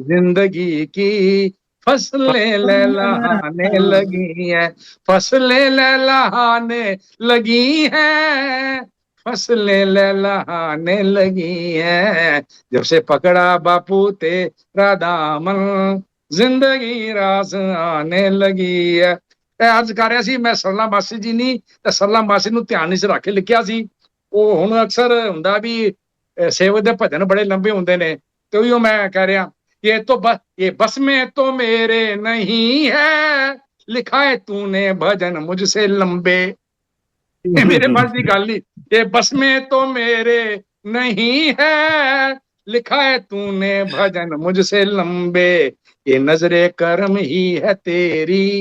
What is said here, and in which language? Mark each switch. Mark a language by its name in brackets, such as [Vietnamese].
[Hindi] जिंदगी की फसलें लहलहाने लगी हैं, फसलें लहलहाने लगी हैं, फसलें लहलहाने लगी हैं, जब से पकड़ा बापू तेरा दामन, जिंदगी रास आने लगी है। [Punjabi] ਇਹ ਅੱਜ ਕਰ ਰਿਹਾ ਸੀ ਮੈਂ ਸਰਲਾ ਮਾਸੀ ਜੀ ਨਹੀਂ ਤੇ ਸਰਲਾ ਮਾਸੀ ਨੂੰ ਧਿਆਨ ਵਿੱਚ ਰੱਖ ਕੇ ਲਿਖਿਆ ਸੀ। ਉਹ ਹੁਣ ਅਕਸਰ ਹੁੰਦਾ ਵੀ ਸੇਵਕ ਦੇ ਭਜਨ ਬੜੇ ਲੰਬੇ ਹੁੰਦੇ ਨੇ ਤੇ ਉਹੀ ਮੈਂ ਕਹਿ ਰਿਹਾ [Hindi] ये तो बस ये बस में तो मेरे नहीं है, लिखा है तूने भजन मुझसे लंबे, ये मेरे बस की गल नहीं, ये बस में तो मेरे नहीं है, लिखा है तूने भजन मुझसे लंबे, ये नजरे करम ही है तेरी,